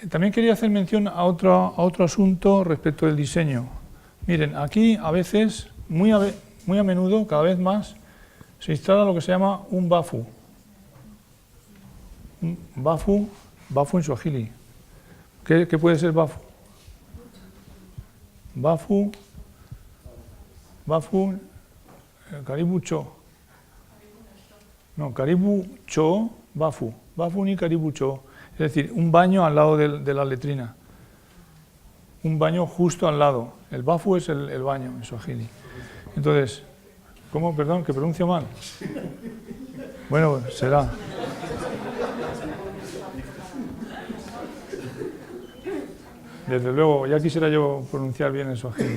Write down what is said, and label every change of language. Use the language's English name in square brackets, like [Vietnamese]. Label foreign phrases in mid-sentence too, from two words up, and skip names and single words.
[Spanish] También quería hacer mención a otro asunto respecto del diseño. Miren, aquí a veces, muy a menudo, cada vez más, se instala lo que se llama un bafu. Un bafu en suajili. ¿Qué puede ser bafu? [Swahili] Bafu, karibu cho. No, karibu cho, bafu. Bafu ni karibu cho. [Spanish] Es decir, un baño al lado de la letrina. Un baño justo al lado. El bafu es el baño en suajili. Entonces, ¿cómo? Perdón, que pronuncio mal. Bueno, será. Desde luego, ya quisiera yo pronunciar bien el suajili.